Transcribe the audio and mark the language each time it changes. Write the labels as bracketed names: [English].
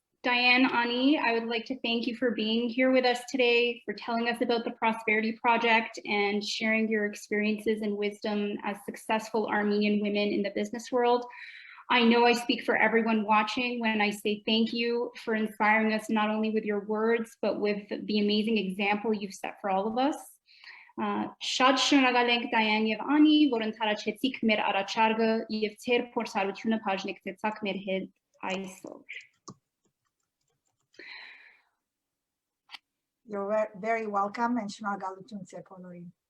[English] Diane, Ani, I would like to thank you for being here with us today, for telling us about the Prosperity Project and sharing your experiences and wisdom as successful Armenian women in the business world. I know I speak for everyone watching when I say thank you for inspiring us not only with your words, but with the amazing example you've set for all of us. [Armenian] Շատ շնորհակալ ենք Դայան եւ Անի, որ ընդառաջեցիք մեր առաջարկը եւ ձեր փորձառությունը բաժնեկցեցաք մեր հետ այսօր. [English] You're very welcome, and [Armenian] շնորհակալություն ձեր բոլորին.